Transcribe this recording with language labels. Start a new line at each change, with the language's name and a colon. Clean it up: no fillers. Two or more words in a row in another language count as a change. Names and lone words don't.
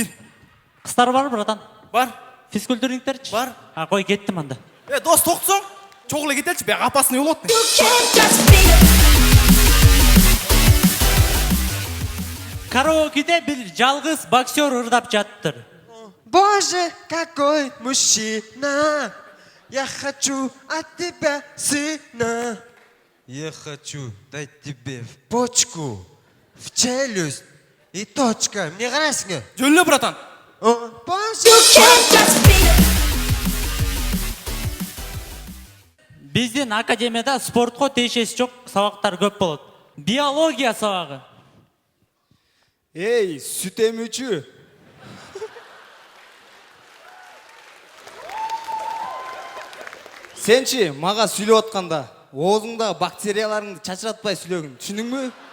Kyrgyz: Кыздар бар, братан? Бар. Физкультурниктерчи? Бар. Кой, кеттим анда. Дос, токтосоң, чогуу эле кетеличи, бияк опасный болот. Караокеде бир жалгыз боксер ырдап жатыптыр.
Russian: Боже, какой мужчина! Я хочу от тебя сына. Я хочу дать тебе в почку, в челюсть и точка.
Kazakh: Мне қарайсың?
Kyrgyz: Жөнлө, братан. Боже! Биздин академияда спортко тиешеси жок сабактар көп болот. Биология сабагы. Эй, сүт эмүүчү. Сенчи мага сүйлөп атканда, оозуңда бактерияларыңды чачыратпай сүйлөгүн, түшүндүңбү?